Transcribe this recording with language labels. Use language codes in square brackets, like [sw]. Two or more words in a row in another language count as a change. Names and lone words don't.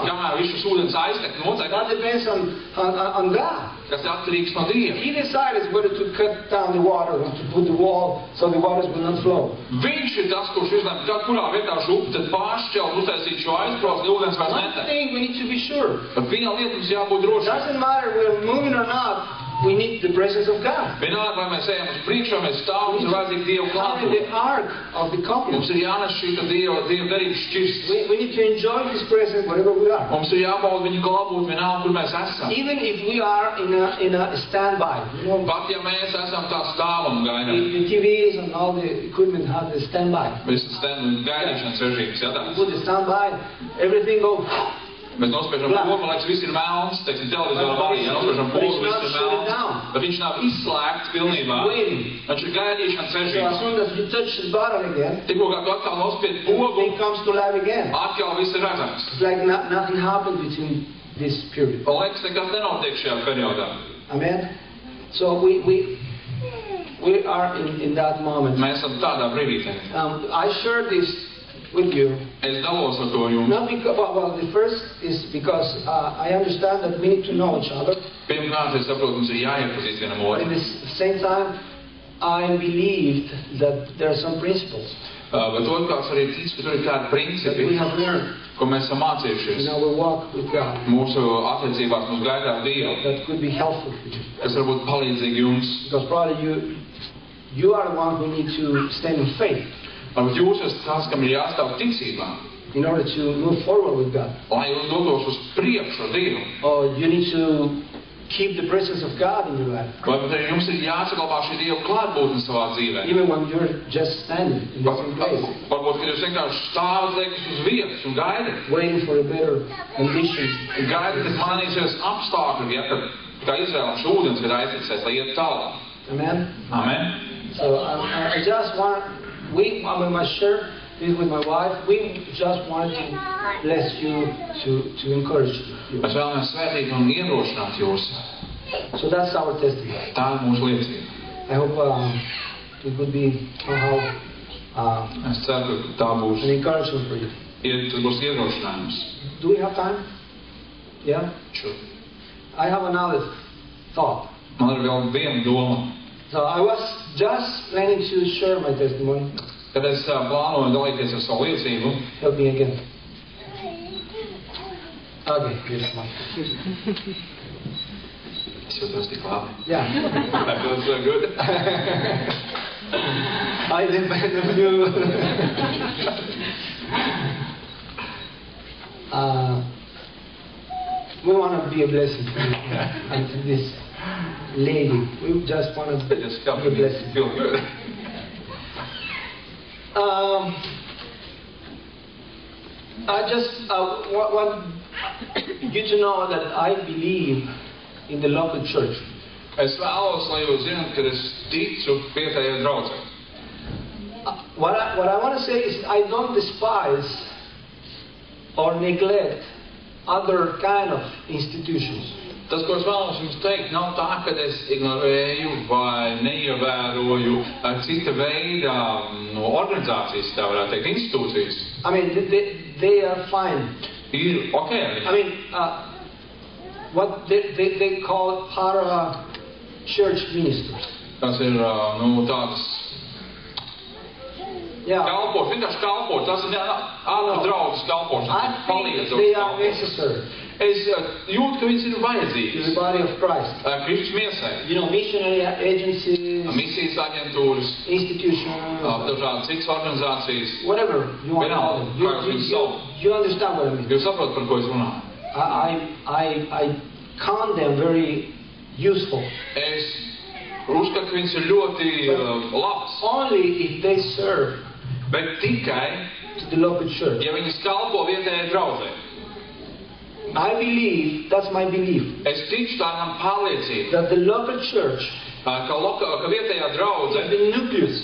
[lv] Kamēr viss šis ūdens aiztek noteikti. [en] That depends on God. [lv] Tas atkarīgs no Dieva. [en] He decides whether to cut down the water or to put the wall so the waters will not flow. [lv] Viņš ir tas, kurš izlēma, kurā vietā šo upi tad pāršķelt, uztaisīt šo aizbrauc, lai ūdens vairs netek. [en] One thing we need to be sure. [lv] Bet viena lieta mums jābūt droši. [en] Doesn't matter if we're moving or not. We need the presence of God. [lv] Vienalga, vai mēs ejam uz priekšu, vai mēs stāvam, mums ir vajadzīga Dieva klātbūtne. [en] The ark of the covenant. [lv] Mums ir jānes šī Dieva derības šķirsts. [en] We need to enjoy His presence wherever we are. [lv] Mums ir jābauda viņa klātbūtne vienalga, kur mēs esam. [en] Even if we are in a standby. [lv] Pat ja mēs esam tā stāvam gaidām. [en] The TVs and all the equipment have the standby. [lv] Visi gaidīšanas režīms, jā tāds. [en] Put the standby, everything goes. [lv] Mēs nospiežam pogu, man liekas, viss ir melns, teiksim, televizorā arī, ja nospiežam pogu, viss ir melns. Bet viņš nav izslēgts pilnībā. Viņš ir gaidīšanas režīms. [en] So as soon as you touch the bottom again, [lv] tikko kā tu atkal nospied pogu, [en] it comes to life again. [lv] Atkal viss ir redzams. [en] It's like nothing happened between this period. [lv] Man liekas, nekas nenotiek šajā periodā. [en] Amen. So we are in that moment. [lv] Mēs esam tādā brīdī. [en] I share this with you. [lv] Es dalos ar to jums. [en] Not because, well, the first is because I understand that we need to know each other. [lv] Pirmkārt, es saprotu, mums ir jāiepazīst vienam otru. [en] But at the same time, I believed that there are some principles. [lv] Bet otrkārt arī tic, ka tur ir kādi principi, [en] that we have learned. [lv] Ko mēs esam mācījušies. [en] In our walk with God. [lv] Mūsu attiecībās, mūsu gaitā ar Dievu. [en] That could be helpful for you. [lv] Kas varbūt palīdzīgi jums. [en] Because probably you are the one who need to stand in faith. [lv] Varbūt jūs esat tās, kam ir jāstāv ticībā. [en] In order to move forward with God. [lv] Lai jūs dotos uz priekšu ar Dievu. [en] Or you need to keep the presence of God in your life. [lv] Varbūt arī jums ir jāsaglabā šī Dieva klātbūtne savā dzīvē. [en] Even when you're just standing in the same place, [lv] Varbūt, kad jūs vienkārši stāvat liekas uz vietas un gaidat. [en] waiting for a better condition. [lv] Gaidat, kad mainīsies apstākļi, ja, kad kā izvēlams ūdens, kad aizticēs, lai iet tālāk. [en] Amen? Amen. So I just want, when I share this with my wife, we just want to bless you, to encourage you. [lv] Mēs vēlamies svētīt un iedrošināt jūs. [en] So that's our testimony. [lv] Tā ir mūsu liecība. [en] I hope it would be somehow [lv] Es ceru, ka tā būs, [en] an encouragement for you. [lv] tas būs iedrošinājums. [en] Do we have time? Yeah? Sure. I have another thought. [lv] Man ir vēl viena doma. [en] So I was just planning to share my testimony. [lv] Kad es plānoju dalīties ar savu liecību, [en] Help me again. Okay, here's one. [lv] es jūtos tik labi. [en] Yeah. That feels so good. I depend on you. We want to be a blessing to you and to this lady. We just want to It just helps be a me blessing. feel good. I just want you to know that I believe in the local church. [lv] Es vēlos, lai jūs zināt, ka es ticu vietējai draudzei. [en] What I want to say is I don't despise or neglect other kind of institutions. [lv] Tas, ko es vēlos jums teikt, nav tā, ka es ignorēju vai neievēroju cita veida organizācijas, tā varētu teikt, institūcijas. [en] I mean, they are fine. [lv] Ir ok. [en] I mean, what they call para-church ministers. [lv] Tas ir, tāds [en] Yeah. [lv] kalpošs, vienkārši kalpošs. Tas ir ārpus draudzes kalpošs. [en] I think they are necessary [lv] Es jūtu, ka viņas ir [en] to [lv] vajadzīgas. [en] the body of Christ. [lv] Kristus miesai. [en] You know, missionary agencies, [lv] Misijas aģentūras, [en] institutions, [lv] dažādas citas organizācijas. [en] whatever you want to call them. [lv] Vienalga, kā jūs viņus sauc. [en] You understand what I mean. [lv] Jūs saprotat, par ko es runāju? [en] I count them very useful. [lv] Es uzskatu, ka viņas ir ļoti labas. [en] Only if they serve [lv] Bet tikai, [en] to the local church. [lv] ja viņas kalpo vietējai draudzei. [en] I believe, that's my belief, [lv] Es ticu, tā ir man pārliecība, [en] that the local church [lv] ka vietējā draudze [en] is the nucleus